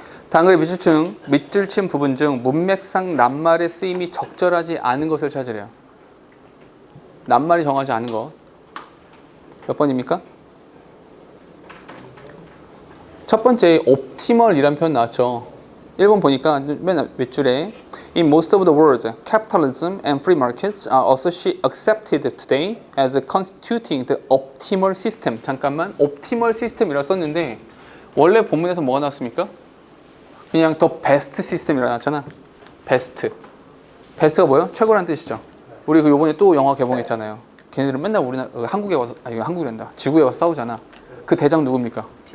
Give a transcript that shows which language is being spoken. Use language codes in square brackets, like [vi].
[ko] 당근의 밑줄 친 부분 중 문맥상 낱말의 쓰임이 적절하지 않은 것을 찾으래요. 낱말이 정하지 않은 것. 몇 번입니까? 첫 번째 optimal이라는 표현 나왔죠. 1번 보니까 맨 윗줄에 [en] In most of the world, capitalism and free markets are accepted today as constituting the optimal system. [ko] 잠깐만, optimal system이라고 썼는데 원래 본문에서 뭐가 나왔습니까? 그냥 the best system이라고 나왔잖아. best가 뭐예요? 최고란 뜻이죠. 우리 그 요번에 또 영화 개봉했잖아요. 걔네들은 맨날 우리나라 한국에 와서 한국이란다. 지구에 와서 싸우잖아. 그 대장 누굽니까?